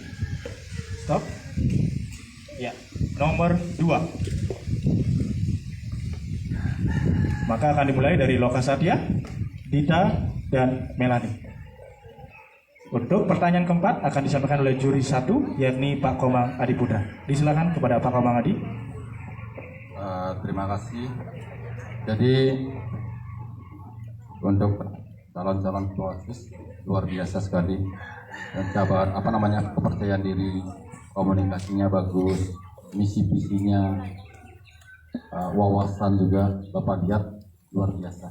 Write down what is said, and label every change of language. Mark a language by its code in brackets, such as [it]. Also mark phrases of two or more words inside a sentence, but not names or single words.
[id] Stop. Ya, nomor 2. Maka akan dimulai dari Loka Satya, Dita, dan Melani. Untuk pertanyaan keempat akan disampaikan oleh juri 1, yakni Pak Komang Adi Putra. Disilakan kepada Pak Komang Adi. Terima kasih. Jadi untuk calon-calon OSIS luar biasa sekali. Dan kepercayaan diri, komunikasinya bagus, misi-misinya, wawasan juga Bapak lihat luar biasa.